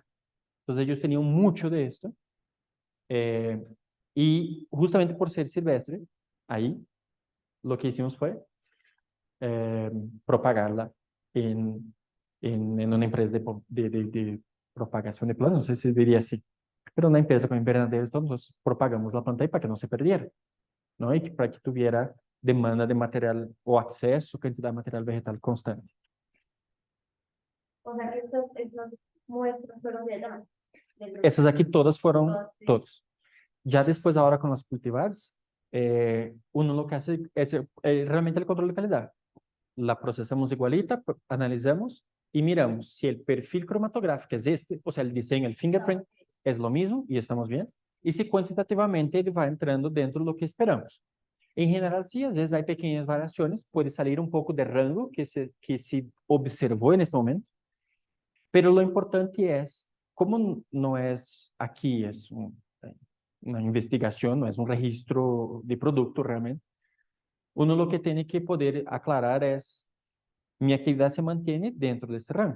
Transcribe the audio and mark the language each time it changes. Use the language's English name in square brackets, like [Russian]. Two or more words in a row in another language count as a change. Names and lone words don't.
[Spanish] Entonces ellos tenían mucho de esto, eh, y justamente por ser silvestre, ahí lo que hicimos fue eh, propagarla en, en una empresa de propagación de plantas, no sé si diría así, pero una empresa con invernaderos, nosotros propagamos la planta ahí para que no se perdiera, ¿no? Y para que tuviera demanda de material o acceso, cantidad de material vegetal constante. O sea que estas muestras fueron de allá. [Portuguese] Essas aqui todas fueron, [Spanish] Sí. todos. Ya después, ahora con las cultivares, uno lo que hace es realmente el control de calidad. La procesamos igualita, analizamos y miramos si el perfil cromatográfico es este, o sea, el diseño, el fingerprint, es lo mismo y estamos bien. Y si cuantitativamente [Portuguese] ele vai entrando [Spanish] dentro de lo que esperamos. En general, sí, a veces hay pequeñas variaciones, puede salir un poco del rango que se observó en este momento, pero lo importante es, como no es aquí, es una investigación, no es un registro de producto realmente, uno lo que tiene que poder aclarar es, mi actividad se mantiene dentro de este rango.